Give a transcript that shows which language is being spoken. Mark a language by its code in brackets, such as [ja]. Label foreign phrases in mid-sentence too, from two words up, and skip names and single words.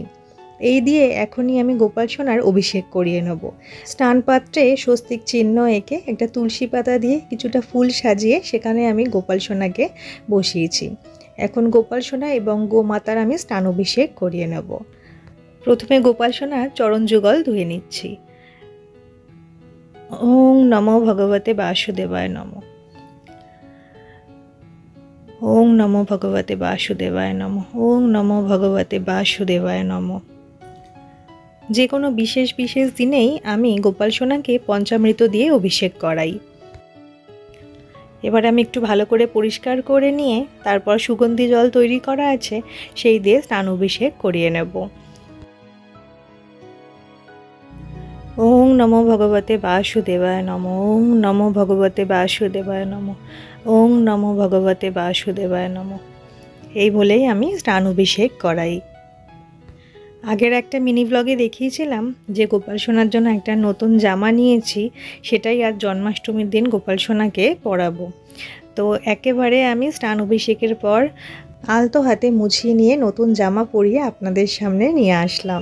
[bn] এই দিয়ে এখনই আমি গোপাল সোনার অভিষেক করিয়ে নেব। স্নান পাত্রে স্বস্তিক চিহ্ন এঁকে একটা তুলসী পাতা দিয়ে কিছুটা ফুল সাজিয়ে সেখানে আমি গোপাল সোনাকে বসিয়েছি। এখন গোপাল সোনা এবং গোমাতার আমি স্নান অভিষেক করিয়ে নেব। প্রথমে গোপাল সোনার চরণ যুগল ধুয়ে নিচ্ছি। [sa] ওং নমো ভগবতে বাসুদেবায় নমঃ। ওং নমো ভগবতে বাসুদেবায় নমঃ। ওং নমো ভগবতে বাসুদেবায় নমঃ। [bn] যে কোনো বিশেষ দিনেই আমি গোপাল সোনাকে পঞ্চামৃত দিয়ে অভিষেক করাই। এবার আমি একটু ভালো করে পরিষ্কার করে নিয়ে তারপর সুগন্ধি জল তৈরি করা আছে সেই দিয়ে স্নান অভিষেক করিয়ে নেব। [sa] ওং নমো ভগবতে বাসুদেবায় নমঃ। ওং নমো ভগবতে বাসুদেবায় নমঃ। ওং নমো ভগবতে বাসুদেবায় নমঃ। [bn] এই বলেই আমি স্নান অভিষেক করাই। আগের একটা [en] mini blog [bn] দেখিয়েছিলাম যে গোপাল সোনার জন্য একটা নতুন জামা নিয়েছি, সেটাই আজ জন্মাষ্টমীর দিন গোপাল সোনাকে পরাবো। তো একেবারে আমি স্নান অভিষেকের পর আলতো হাতে মুছিয়ে নিয়ে নতুন জামা পরিয়ে আপনাদের সামনে নিয়ে আসলাম।